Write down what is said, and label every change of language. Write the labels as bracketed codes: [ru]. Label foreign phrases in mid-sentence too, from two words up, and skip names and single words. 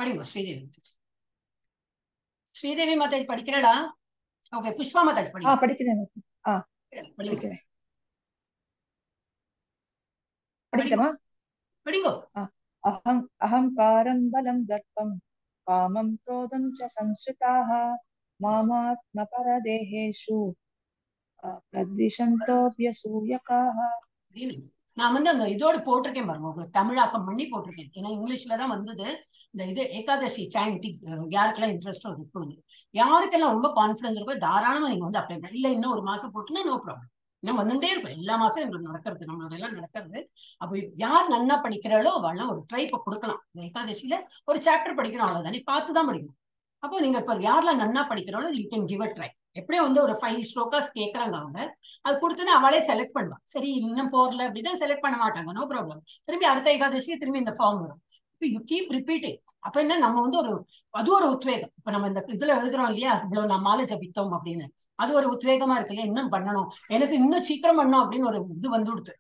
[ta] படிங்க ஸ்ரீதேவி மாதாஜி. ஸ்ரீதேவி மாதாஜி படிக்கிறடா? ஓகே, புஷ்பா மாதாஜி படிங்க. படிக்கிறேன். படிங்க படிக்கிறேன். படிங்க படிக்கலாமா? படிங்க. [sa] अहङ्कारं बलं दर्पं कामं क्रोधं च संश्रिताः मामात्मपरदेहेषु प्रद्विषन्तोऽभ्यसूयकाः. [ta] நான் வந்து அந்த இதோட போட்டிருக்கேன் பாருங்க, உங்களுக்கு தமிழாக்கம் பண்ணி போட்டிருக்கேன். ஏன்னா இங்கிலீஷ்ல தான் வந்தது. இந்த இது ஏகாதசி சாண்டிங் யாருக்கெல்லாம் இன்ட்ரெஸ்டோ இருக்கும், யாருக்கெல்லாம் ரொம்ப கான்பிடன்ஸ் இருக்கோ தாராளமா நீங்க வந்து அப்ளை பண்ண. இல்ல இன்னும் ஒரு மாசம் போட்டுன்னா [en] no problem. [ta] இன்னும் வந்துட்டே இருக்கும், எல்லா மாசம் எங்களுக்கு நடக்கிறது, நம்மளோட எல்லாம் நடக்கிறது. அப்ப யார் நன்னா படிக்கிறாளோ அவெல்லாம் ஒரு ட்ரை கொடுக்கலாம். இந்த ஏகாதசியில ஒரு சாப்டர் படிக்கணும், அவ்வளவுதானே, பார்த்துதான் படிக்கணும். அப்போ நீங்க இப்ப யாரெல்லாம் நன்னா படிக்கிறாளோ [en] you can give a try. [ta] எப்படியும் வந்து ஒரு 5 ஸ்லோகாஸ் கேட்கறாங்க அவங்க, அது கொடுத்தோன்னா அவளே செலக்ட் பண்ணுவான். சரி இன்னும் போறல அப்படின்னா செலக்ட் பண்ண மாட்டாங்க, [en] no problem. [ta] திரும்பி அடுத்த ஏகாதசிக்கு திரும்பி இந்த ஃபார்ம் வரும். [en] you keep repeating. [ta] அப்ப என்ன, நம்ம வந்து அது ஒரு உத்வேகம். இப்ப நம்ம இந்த இதுல எழுதுறோம் இல்லையா, இவ்வளவு நான் மாலை ஜபித்தோம் அப்படின்னு, அது ஒரு உத்வேகமா இருக்கு இல்லையா, இன்னும் பண்ணணும், எனக்கு இன்னும் சீக்கிரம் பண்ணணும் அப்படின்னு ஒரு இது வந்து கொடுத்து.